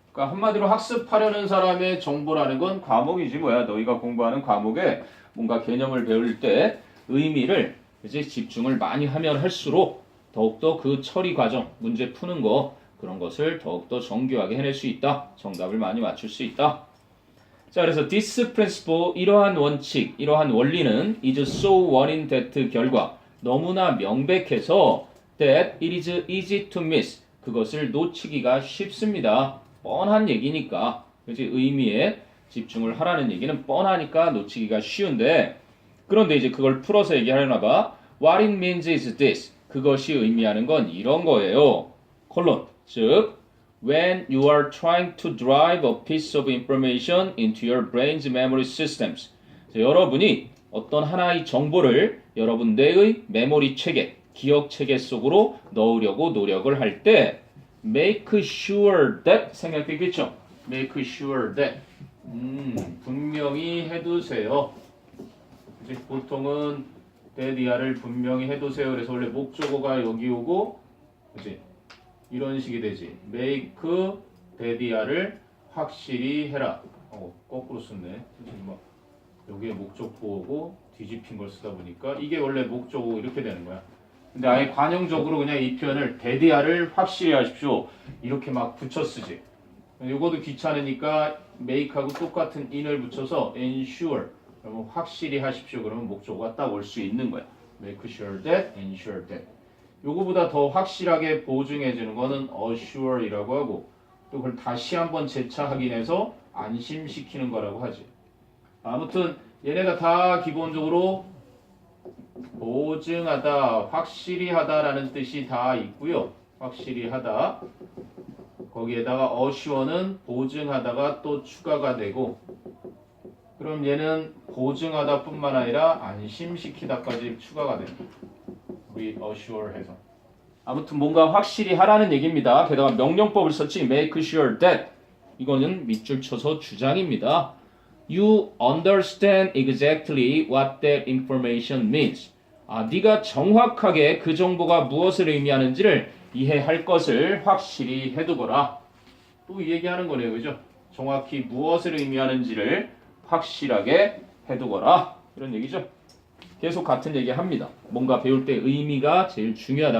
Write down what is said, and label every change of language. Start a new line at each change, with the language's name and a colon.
Korean: 그러니까 한마디로 학습하려는 사람의 정보라는 건 과목이지 뭐야. 너희가 공부하는 과목에 뭔가 개념을 배울 때 의미를 이제 집중을 많이 하면 할수록 더욱더 그 처리 과정, 문제 푸는 거 그런 것을 더욱더 정교하게 해낼 수 있다. 정답을 많이 맞출 수 있다. 자, 그래서
English: this principle,
Korean: 이러한 원칙, 이러한 원리는
English: is so one in that
Korean: 결과 너무나 명백해서
English: that it is easy to miss.
Korean: 그것을 놓치기가 쉽습니다. 뻔한 얘기니까. 그렇지? 의미에 집중을 하라는 얘기는 뻔하니까 놓치기가 쉬운데 그런데 이제 그걸 풀어서 얘기하려나 봐.
English: What it means is this.
Korean: 그것이 의미하는 건 이런 거예요. 콜론.
English: 즉 when you are trying to drive a piece of information into your brain's memory systems.
Korean: 자, 여러분이 어떤 하나의 정보를 여러분 뇌의 메모리 체계, 기억 체계 속으로 넣으려고 노력을 할 때
English: make sure that
Korean: 생각되겠죠? make sure that 분명히 해두세요. 이제 보통은 that이야를 분명히 해두세요. 그래서 원래 목적어가 여기 오고 그치? 이런 식이 되지. make that이야를 확실히 해라. 거꾸로 썼네. 뭐 여기에 목적보호고 뒤집힌 걸 쓰다 보니까 이게 원래 목적어 이렇게 되는 거야. 근데 아예 관용적으로 그냥 이 표현을 that이야를 확실히 하십시오. 이렇게 막 붙여 쓰지. 이것도 귀찮으니까 make하고 똑같은 in을 붙여서 ensure. 그러면 확실히 하십시오. 그러면 목적어가 딱 올 수 있는 거야.
English: make sure that, ensure that.
Korean: 요거보다 더 확실하게 보증해 주는 거는 assure이라고 하고 또 그걸 다시 한번 재차 확인해서 안심시키는 거라고 하지. 아무튼 얘네가 다 기본적으로 보증하다, 확실히 하다라는 뜻이 다 있고요. 확실히 하다. 거기에다가 assure는 보증하다가 또 추가가 되고 그럼 얘는 보증하다 뿐만 아니라 안심시키다까지 추가가 됩니다. reassure 해서. 아무튼 뭔가 확실히 하라는 얘기입니다. 게다가 명령법을 썼지. make sure that. 이거는 밑줄 쳐서 주장입니다.
English: You understand exactly what that information means.
Korean: 네가 정확하게 그 정보가 무엇을 의미하는지를 이해할 것을 확실히 해두거라. 또 이 얘기하는 거네요. 그죠? 정확히 무엇을 의미하는지를 확실하게 해두거라. 이런 얘기죠. 계속 같은 얘기 합니다. 뭔가 배울 때 의미가 제일 중요하다.